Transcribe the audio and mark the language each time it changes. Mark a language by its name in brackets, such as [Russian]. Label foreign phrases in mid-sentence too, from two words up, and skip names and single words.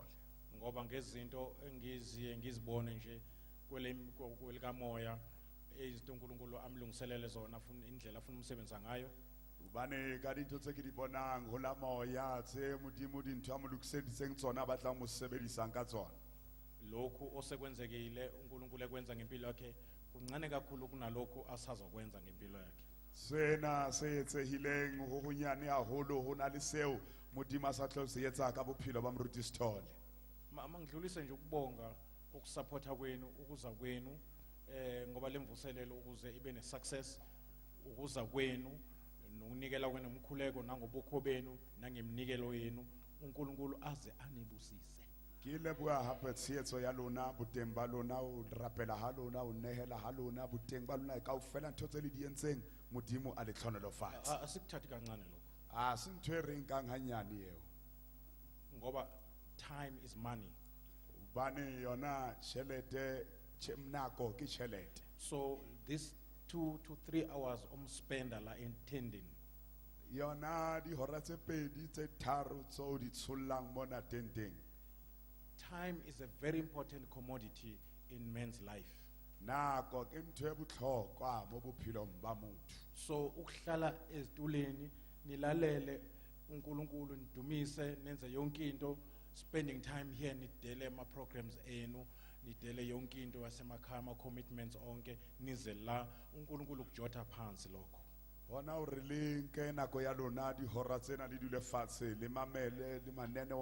[Zulu] Ngoba ngezinto engiziye ngizibone nje kwelikamoya izinto uNkulunkulu amlungiselele zona afuna indlela afuna umsebenza ngayo. [Southern Sotho] Ubane ka dintho tse ke di bonang ho la moya tse modimo dintho a mo lokiseditseng tsona ba tla mo sebedisang ka tsona. [Zulu] Lokhu osekwenzekile uNkulunkulu ekwenza ngempilo yakhe kuncane kakhulu kunalokho asazokwenza ngempilo yakhe. [Southern Sotho] Sena se etsehileng ho honyane haholo ho na le seo modimo a sa tlo se etsa ka bophelo ba moruti Sithole. [Zulu] Mangidlulise nje ukubonga ukusupporta kwenu ukuza kwenu ngoba lemvuselelo ukuze ibe ne success ukuza kwenu nokunikela kwenu umkhuleko nangobukho benu nangemnikelo yenu uNkulunkulu aze anibusise. [Southern Sotho] Ke leboha hape tshehetso ya lona boteng ba lona o rapela ha lona o nehela ha lona boteng ba lona kaofela ntho tse le di entseng modimo a le tlhonolofatse. [Zulu] Asikuthathi kancane lokho [Southern Sotho] A se ntho e reng kang hanyane eo. [English] ngoba time is money. [Southern Sotho] Bane yona tjhelete nako ke tjhelete. [English] So this 2 to 3 hours spender la intending [Southern Sotho] Yona di hora tse pedi tse tharo tso di tshollang mona tenteng. [English] time is a very important commodity in man's life. [Southern Sotho] Nako ke ntho e botlhokwa mo bophelong ba motho. [Zulu] So ukuhlala ezituleni nilalele uNkulunkulu nidumise nenze yonke into [English] spending time here [Zulu] nidele ama programs enu nidele yonke into yasemakhaya ama-commitments onke nize la uNkulunkulu ukujotha phansi lokho. [Southern Sotho] Hona o re le nke nako ya lona dihora tsena le dule fatshe le mamele le mananeo